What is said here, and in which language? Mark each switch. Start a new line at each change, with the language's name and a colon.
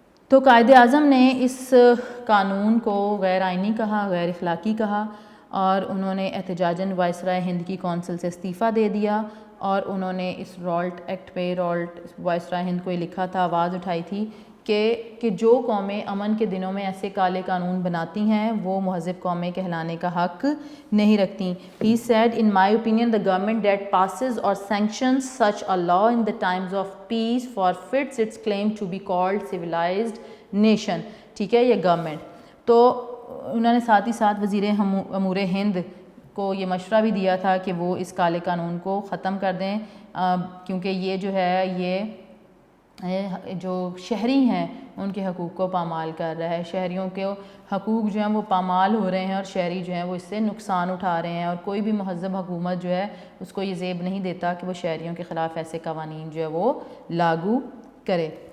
Urdu: تو قائد اعظم نے اس قانون کو غیر آئینی کہا، غیر اخلاقی کہا اور انہوں نے احتجاجاً وائسرائے ہند کی کونسل سے استعفیٰ دے دیا اور انہوں نے اس رالٹ ایکٹ پہ وائسرائے ہند کو یہ لکھا تھا، آواز اٹھائی تھی کہ جو قومیں امن کے دنوں میں ایسے کالے قانون بناتی ہیں وہ مہذب قومیں کہلانے کا حق نہیں رکھتی.
English: He said, in my opinion, the government that passes or sanctions such a law in the times of peace forfeits its claim to be called civilized nation.
Urdu: ٹھیک ہے، یہ گورنمنٹ. تو انہوں نے ساتھ ہی ساتھ وزیر امور ہند کو یہ مشورہ بھی دیا تھا کہ وہ اس کالے قانون کو ختم کر دیں کیونکہ یہ جو ہے یہ جو شہری ہیں ان کے حقوق کو پامال کر رہا ہے. شہریوں کے حقوق جو ہیں وہ پامال ہو رہے ہیں اور شہری جو ہیں وہ اس سے نقصان اٹھا رہے ہیں اور کوئی بھی مہذب حکومت جو ہے اس کو یہ زیب نہیں دیتا کہ وہ شہریوں کے خلاف ایسے قوانین جو ہے وہ لاگو کرے.